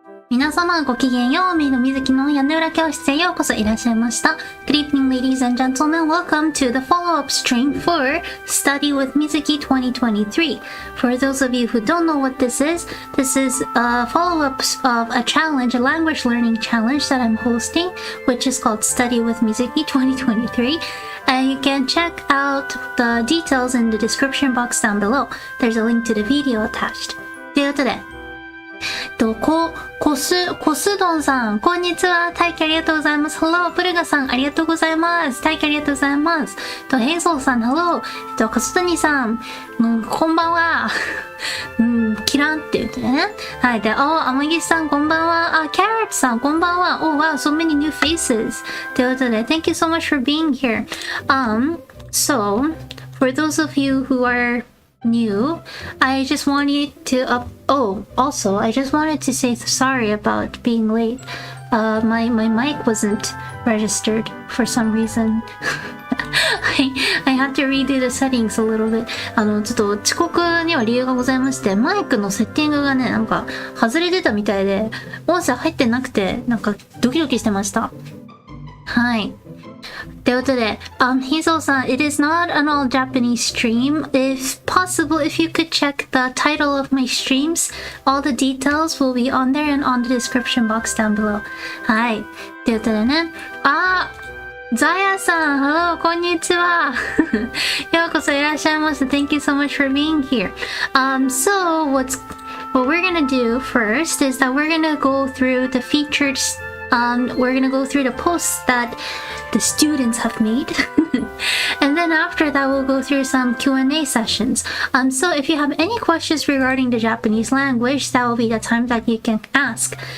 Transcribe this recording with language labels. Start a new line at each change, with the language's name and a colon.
Japanese: 皆様ごきげんよう、メイド水木の屋根裏教室へようこそいらっしゃいました。
English: Good evening, ladies and gentlemen. Welcome to the follow-up stream for Study with Mizuki 2023. For those of you who don't know what this is a follow-up of a challenge, a language learning challenge that I'm hosting, which is called Study with Mizuki 2023. And you can check out the details in the description box down below. There's a link to the video attached.
Japanese: ということで、コスドンさん、こんにちは。大輝ありがとうございます。 Hello、プルガさん、ありがとうございます。大輝ありがとうございます。ヘイソーさん、Hello。カストニさん、こんばんは。キランって言ってね。はい。で、天岸さん、こんばんは。キャラットさん、こんばんは。
English: wow, so many new faces.
Japanese: ということで、
English: Thank you so much for being here. So, for those of you who are new, I just wanted to also I just wanted to say sorry about being late. My mic wasn't registered for some reason. I had to redo the settings a little bit.
Japanese: ちょっと遅刻には理由がございまして、マイクのセッティングがね、なんか外れてたみたいで、音声入ってなくて、なんかドキドキしてました。はい。ということで、
English: Hazel さん、it is not an all Japanese stream. If possible, if you could check the title of my streams, all the details will be on there and on the description box down below.
Japanese: はい。ということでね、ザヤさん、Hello、こんにちは。ようこそいらっしゃいました。
English: Thank you so much for being here. So what we're gonna do first is that we're gonna go through the featured, we're gonna go through the posts that the students have made. And then after that, we'll go through some Q&A sessions. So if you have any questions regarding the Japanese language, that will be the time that you can ask.